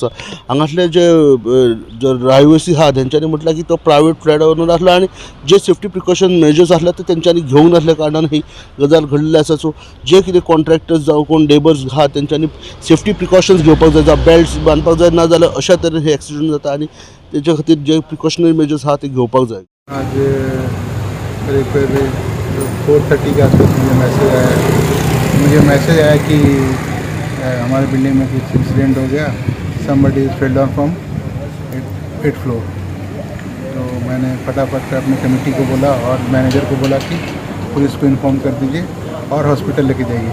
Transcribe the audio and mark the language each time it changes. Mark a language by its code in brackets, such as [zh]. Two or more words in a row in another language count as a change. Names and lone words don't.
[kok] हांगासले जे रहिवासी आहा तेंच्यांनी म्हटलां की तो प्रायवेट फ्लॅटावरून आसलो आनी जे [en] safety precaution measures [kok] आसले ते तेंच्यांनी घेवंक नासल्या कारणान ही गजाल घडलेली आसा. सो जे कितें कॉन्ट्रॅक्टर्स जावं कोण लेबर्स आहा तेंच्यांनी [en] safety precautions [kok] घेवपाक जाय जावं बेल्ट्स बांदपाक जाय ना जाल्यार अशा तरेन हे एक्सिडेंट जाता आनी तेच्या खातीर जे [en] precautionary measures [kok] आहा ते घेवपाक जाय. [hi] आज करीब 4:30 के आसपास मुझे मैसेज आया कि हमारे बिल्डिंग में कुछ इंसिडेंट हो गया. [en] somebody fell down from 8th floor. [hi] तो मैंने फटाफट अपनी कमेटी को बोला और मैनेजर को बोला कि पुलिस को इन्फॉर्म कर दीजिए और हॉस्पिटल लेके जाइए.